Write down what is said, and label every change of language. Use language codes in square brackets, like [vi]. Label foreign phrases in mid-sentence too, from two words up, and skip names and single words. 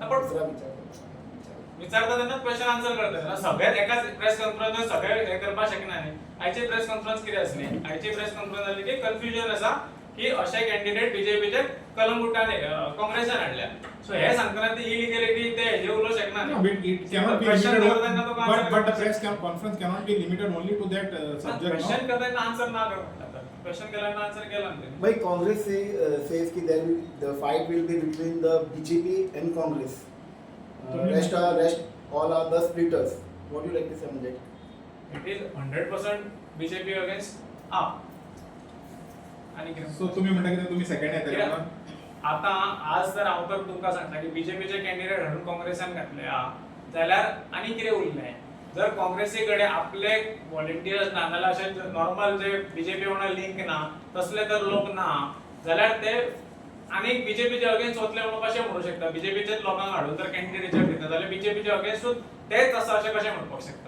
[kok] पण विचारता तेन्ना [en] question answer [kok] करता सगळ्यात एकाच [en] press conference [kok] सगळे हे करपाक शकना न्ही आयची [en] press conference [kok] कितें आसली आयची [en] press conference [kok] जाली की कन्फ्युजन आसा की अशे कॅन्डिडेट बीजेपीचे कलंगुटान काँग्रेसान हाडल्या सो हे सांगतना ती इलिगलिटी ते हेजे उलोवंक शकना [en] No, but it cannot be Question limited. [kok] करता तेन्ना तुका answer [en] But the [kok] करपाक [en] press conference cannot be limited only to that subject. क्वेश्चन No? [kok] करता तेन्ना आन्सर ना करता क्वेश्चन केल्यानं आन्सर केला ना [en] Why Congress says that there will, the fight will be between the BJP and Congress. Rest all are the splitters. What do you like to say on that? It is 100% BJP against AAP [kok] आणि कितें So तुम्ही म्हणता की तुम्ही सेकंड येतले कित्याक? म्हणून? आता आज तर हांव तर तुमकां सांगता की बीजेपीचे कॅन्डिडेट हाडून काँग्रेसान घातले जाल्यार आनी कितें उरलें जर काँग्रेसी कडेन आपले व्हॉलंटियर्स ना नाल्यार अशे नॉर्मल जे बीजेपी वांगडा लिंक ना तसले तर लोक ना जाल्यार ते आनी बीजेपीचे अगेन्स्ट वतले म्हणून कशें म्हणू शकता बीजेपीचेच लोकांक हाडून तर कॅन्डिडेटचे दिता जाल्यार बीजेपीचे अगेन्स्टूच तेच आसा अशें कशें म्हणपाक शकता